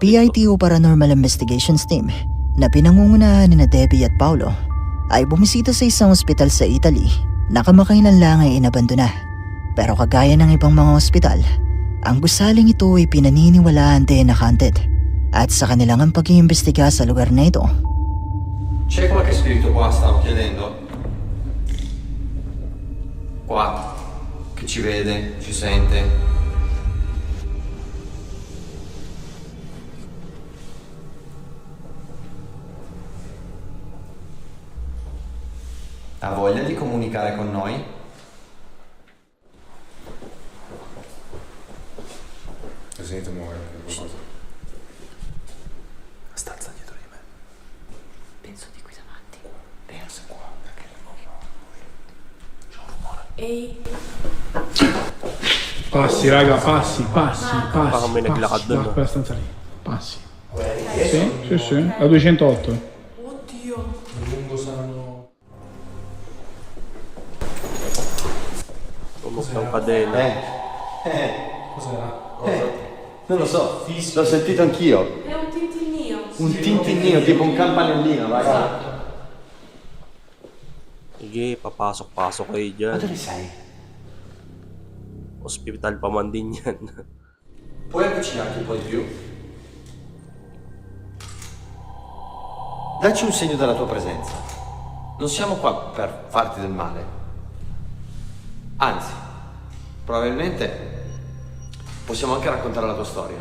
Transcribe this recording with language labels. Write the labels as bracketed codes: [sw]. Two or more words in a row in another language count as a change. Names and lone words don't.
[tl] PITO Paranormal Investigations Team na pinangungunahan ni na Debbie at Paolo ay bumisita sa isang ospital sa Italy na kamakailan lang ay inabandona. Pero kagaya ng ibang mga ospital, ang gusaling ito ay pinaniniwalaan din na haunted at sa kanilang ang pag-iimbestiga sa lugar na ito. [it] C'è qualche spirito qua, stavo chiedendo? Qua, che ci vede, ci sente? Ha voglia di comunicare con noi? Sento muovere qualcosa. Stanza dietro di me. penso di qui davanti. Pensa qua, perché non so. Passi, raga, passi. [tl] Baka may naglakad dun, no? [it] Quella stanza lì. Passi. Sì. La 208. [tl] Tumok ng kadena. [it] Non lo so, l'ho sentito anch'io. È un tintinnio. Un tintinnio, tipo un campanellino, raga. [tl] Sige, papasok-pasok kayo dyan. [it] Ma dove sei? [tl] Hospital pa man din yan. [it] Puoi avvicinarti un po' di più? Dacci un segno della tua presenza. Non siamo qua per farti del male. Anzi, probabilmente possiamo anche raccontare la tua storia.